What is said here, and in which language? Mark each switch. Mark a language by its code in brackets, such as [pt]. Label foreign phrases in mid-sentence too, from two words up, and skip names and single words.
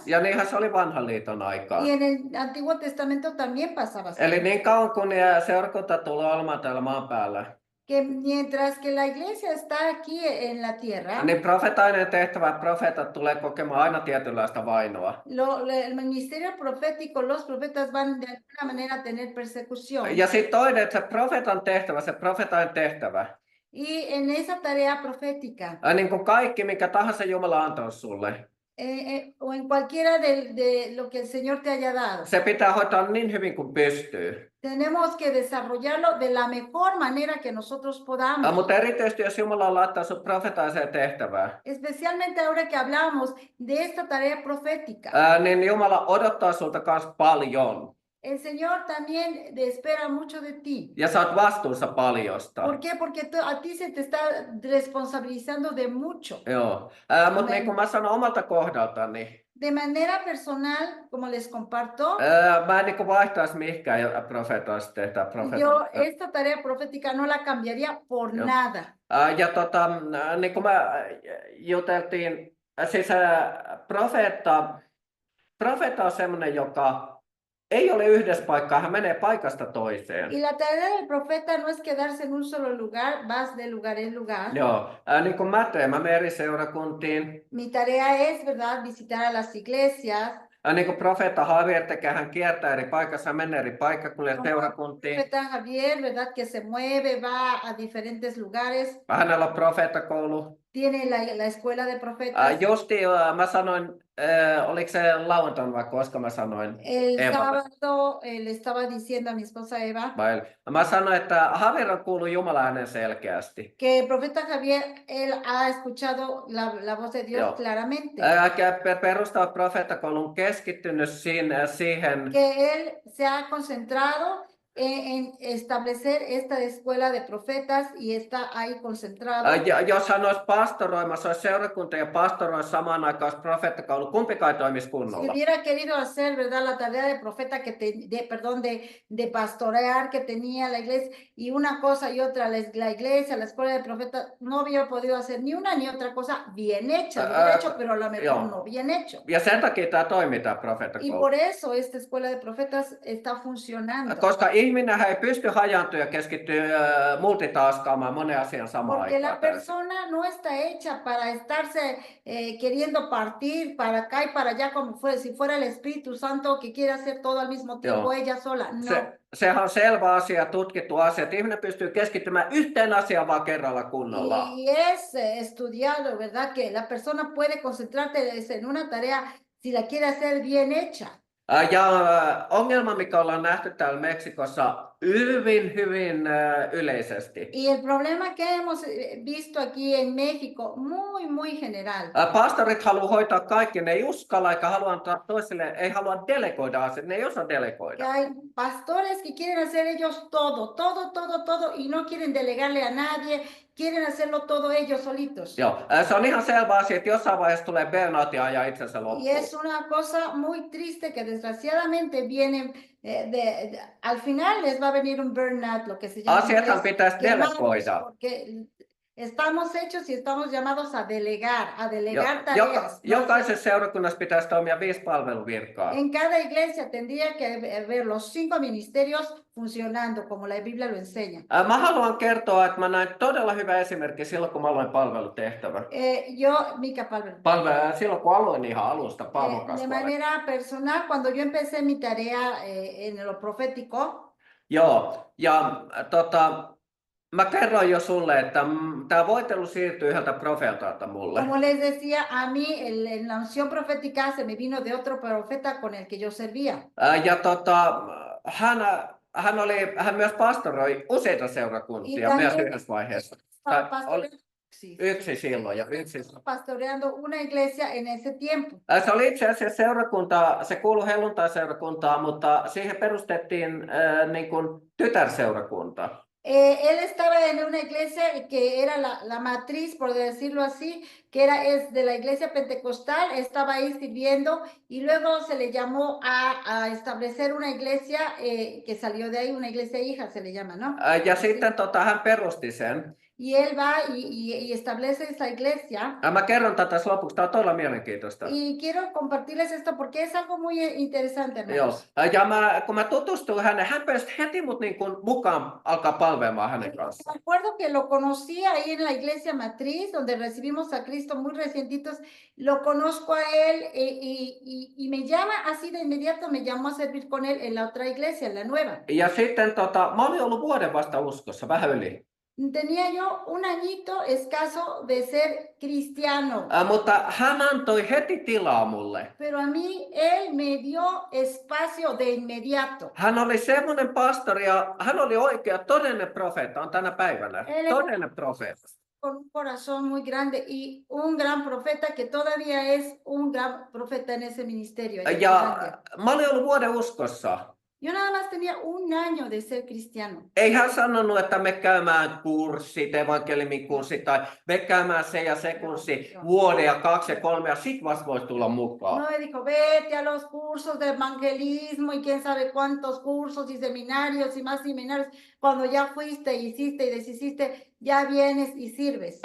[fi] Ja niinhän se oli vanhan liiton aikaa. [es] Y en el Antiguo Testamento también pasaba así. [fi] Eli niin kauan kun seurakunta tulee olemaan täällä maan päällä, [es] Que mientras que la iglesia está aquí en la tierra, [fi] niin profetainen tehtävä, profeetat tulee kokemaan aina tietynlaista vainoa. [es] el ministerio profético, los profetas van de alguna manera a tener persecución. [fi] Ja sitten toinen, että se profeetan tehtävä, se profetain tehtävä, [es] Y en esa tarea profética, [fi] niin kuin kaikki, mikä tahansa Jumala antaa sulle, [es] o en cualquiera de lo que el Señor te haya dado, [fi] se pitää hoitaa niin hyvin kuin pystyy. [es] tenemos que desarrollarlo de la mejor manera que nosotros podamos. [fi] Mutta erityisesti, jos Jumala laittaa sinut profetaiseen tehtävään, [es] Especialmente ahora que hablamos de esta tarea profética. [fi] niin Jumala odottaa sulta kanssa paljon. [es] El Señor también espera mucho de ti. [fi] Ja sä oot vastuussa paljosta. [es] ¿Por qué? Porque a ti se te está responsabilizando de mucho. [fi] Joo. Mutta niin kuin mä sanon omalta kohdaltani, [es] De manera personal, como les comparto, [fi] mä en niin kuin vaihtaisi mihinkään profetoista tehdä [es] yo esta tarea profética no la cambiaría por [fi] Joo. [es] nada. [fi] Ja niin kuin mä juteltiin, siis profeetta on semmoinen, joka ei ole yhdessä paikkaa, hän menee paikasta toiseen. [es] Y la tarea del profeta no es quedarse en un solo lugar, vas de lugar en lugar. [fi] Joo, niin kuin mä menen eri seurakuntiin. [es] Mi tarea es, ¿verdad?, visitar a las iglesias. [fi] Niin kuin profeetta Javier tekee, hän kiertää eri paikassa, hän menee eri paikkakunnille seurakuntiin. [es] Profeta Javier, ¿verdad?, que se mueve, va a diferentes lugares. [fi] Hänellä on profeettakoulu. [es] Tiene la escuela de profetas. [fi] Justiin mä sanoin, oliko se lauantaina vai koska mä sanoin? [es] El Eva. sábado le estaba diciendo a mi esposa Eva [fi] Mä sanoin, että Javier on kuullut Jumalan äänen selkeästi. [es] que el profeta Javier, él ha escuchado la voz de Dios [fi] Joo. [es] claramente. [fi] Perustava profeettakoulun keskittynyt siihen, [es] Que él se ha concentrado en establecer esta escuela de profetas y está ahí concentrado. [fi] jos hän olisi pastoroimassa, olisi seurakunta ja pastoroisi samaan aikaan olisi profeettakoulu, kumpikaan ei toimisi [es] Si [fi] kunnolla. [es] hubiera querido hacer, ¿verdad?, la tarea de profeta de pastorear que tenía la iglesia, y una cosa y otra, la iglesia, la escuela de profetas, no hubiera podido hacer ni una ni otra cosa bien hecha, bien hecho, pero a lo mejor [fi] joo. [es] no bien hecho. [fi] Ja sen takia tämä toimii tämä [es] Y [fi] profeettakoulu. [es] por eso esta escuela de profetas está funcionando. [fi] Koska ihminen ei pysty hajaantumaan ja keskittyä multitaskaamaan monen asian samaan [es] Porque la [fi] aikaan täysin. [es] persona no está hecha para estarse queriendo partir para acá y para allá como si fuera el Espíritu Santo que quiere hacer todo al mismo tiempo [fi] Joo. [es] ella sola. No. [fi] Sehän on selvä asia, tutkittu asia, että ihminen pystyy keskittymään yhteen asiaan vaan kerralla kunnolla. [es] Y es estudiado, ¿verdad? Que la persona puede concentrarse en una tarea si la quiere hacer bien hecha. [fi] Ja ongelma, mikä ollaan nähty täällä Meksikossa hyvin yleisesti. [es] Y el problema que hemos visto aquí en México, muy general. [fi] Pastorit haluaa hoitaa kaikki, ne ei uskalla eikä halua antaa toisille, ei halua delegoida asioita, ne ei osaa [es] Que [fi] delegoida. [es] hay pastores que quieren hacer ellos todo y no quieren delegarle a nadie, quieren hacerlo todo ellos solitos. [fi] Joo, se on ihan selvä asia, että jossain vaiheessa tulee burnout ja ajaa itsensä [es] Y [fi] loppuun. [es] es una cosa muy triste que desgraciadamente viene al final les va a venir un burnout, lo que se llama. [fi] Asiathan pitäisi [es] quemados, [fi] delegoida. [es] porque estamos hechos y estamos llamados a delegar [fi] Jo- [es] tareas. ¿no? [fi] Jokaisessa seurakunnassa pitäisi toimia 5 palveluvirkaa. [es] En cada iglesia tendría que haber los 5 ministerios funcionando como la Biblia lo enseña. [fi] Mä haluan kertoa, että mä näin todella hyvä esimerkki silloin, kun mä aloin palvelutehtävän. Mikä palvelu? Silloin, kun aloin ihan alusta [es] De [fi] palvelukasvalle. [es] manera personal, cuando yo empecé mi tarea en lo profético, [fi] Joo, ja mä kerroin jo sulle, että tämä voitelu siirtyi yhdeltä profeetalta mulle. [es] como les decía, a mí la unción profética se me vino de otro profeta con el que yo servía. [fi] Ja hän myös pastoroi useita seurakuntia myös yhdessä vaiheessa. [es] Estaba [fi] Tai yksi silloin ja yksi. [es] pastoreando una iglesia en ese tiempo. [fi] Se oli itse asiassa seurakunta, se kuului helluntai-seurakuntaan, mutta siihen perustettiin niin kuin tytärseurakunta. [es] Él estaba en una iglesia que era la matriz, por decirlo así, que es de la iglesia pentecostal, estaba ahí sirviendo y luego se le llamó a establecer una iglesia que salió de ahí, una iglesia hija se le llama, ¿no? [fi] Ja sitten hän perusti sen. [es] Y él va y establece esa iglesia. [fi] Mä kerron tätä tässä lopuksi, tämä on todella mielenkiintoista. [es] Y quiero compartirles esto porque es algo muy interesante, [fi] Joo. [es] hermanos. [fi] Ja kun mä tutustuin häneen, hän pääsi heti mut niin kuin mukaan alkaa palvelemaan hänen kanssaan. [es] Me acuerdo que lo conocí ahí en la iglesia matriz, donde recibimos a Cristo muy recientitos. Lo conozco a él y me llama así de inmediato, me llamó a servir con él en la otra iglesia, en la nueva. [fi] Ja sitten mä olin ollut vuoden vasta uskossa, vähän yli. [es] Tenía yo un añito escaso de ser cristiano, [fi] Mutta hän antoi heti tilaa mulle. [es] pero a mí él me dio espacio de inmediato. [fi] Hän oli semmoinen pastori ja hän oli oikea, todellinen profeetta, on tänä päivänä. Todellinen profeetta. [es] Con un corazón muy grande y un gran profeta que todavía es un gran profeta en ese ministerio. [fi] Ja mä olin ollut vuoden uskossa. [es] Yo nada más tenía un año de ser cristiano. [fi] Ei hän sanonut, että me käymään kurssit, evankeliumin kurssit tai me käymään se ja se kurssi vuoden ja 2 ja 3 ja sit vasta voisi tulla mukaan. [es] No me dijo, vete a los cursos de evangelismo y quién sabe cuántos cursos y seminarios y más seminarios. Cuando ya fuiste, hiciste y deshiciste, ya vienes y sirves.